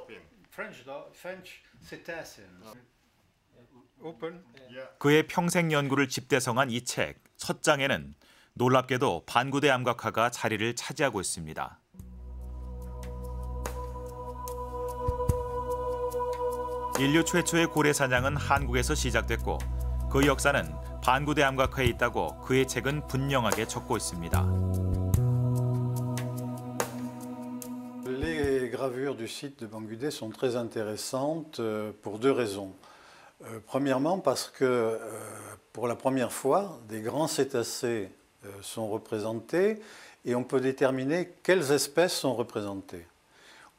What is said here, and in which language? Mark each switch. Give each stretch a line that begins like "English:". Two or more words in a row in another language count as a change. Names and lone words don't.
Korean: 그의 평생 연구를 집대성한 이 책 첫 장에는 놀랍게도 반구대 암각화가 자리를 차지하고 있습니다. 인류 최초의 고래 사냥은 한국에서 시작됐고 그 역사는 반구대 암각화에 있다고 그의 책은 분명하게 적고 있습니다.
French: Les gravures du site de Bangudé sont très intéressantes pour deux raisons. Premièrement parce que pour la première fois, des grands cétacés sont représentés et on peut déterminer quelles espèces sont représentées.